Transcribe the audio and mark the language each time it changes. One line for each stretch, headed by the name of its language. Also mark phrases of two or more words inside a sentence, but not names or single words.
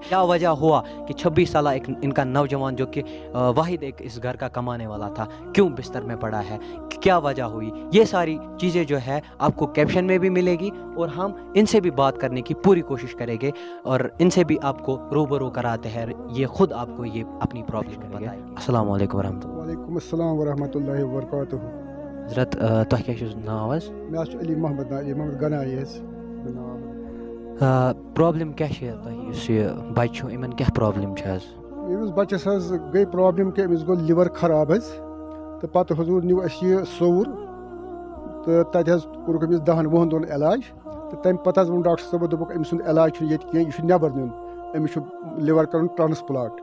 Urdu: کیا وجہ ہوا کہ 26 سالہ ان کا نوجوان جو کہ واحد ایک اس گھر کا کمانے والا تھا، کیوں بستر میں پڑا ہے، کیا وجہ ہوئی؟ یہ ساری چیزیں جو ہے آپ کو کیپشن میں بھی ملے گی اور ہم ان سے بھی بات کرنے کی پوری کوشش کریں گے اور ان سے بھی آپ کو روبرو کراتے ہیں. یہ خود آپ کو یہ اپنی پرابلم بتائیں گے.
Arabic: السلام علیکم ورحمۃ اللہ. وعلیکم السلام ورحمۃ اللہ وبرکاتہ.
Kashmiri: حضرت تۄہہِ کیٛاہ چھُ ناو حظ؟ مےٚ حظ چھُ علی محمد گنایی حظ پرابلم کیٛاہ چھِ تۄہہِ یُس یہِ بَچہِ چھُ یِمن کیٛاہ پرابلم چھِ حظ؟ أمِس بَچَس حظ گٔے پرٛابلِم کہِ أمِس گوٚو لِور خراب حظ تہٕ پَتہٕ حضوٗر نیوٗ اَسہِ یہِ صوُر تہٕ تَتہِ حظ کوٚرُکھ أمِس 10-20 دۄہَن علاج تہٕ تَمہِ پَتہٕ حظ ووٚن ڈاکٹر صٲبو دوٚپُکھ أمۍ سُنٛد علاج چھُنہٕ ییٚتہِ کینٛہہ، یہِ چھُ نٮ۪بر نیُن، أمِس چھُ لِور کَرُن ٹرٛانسپٕلانٹ.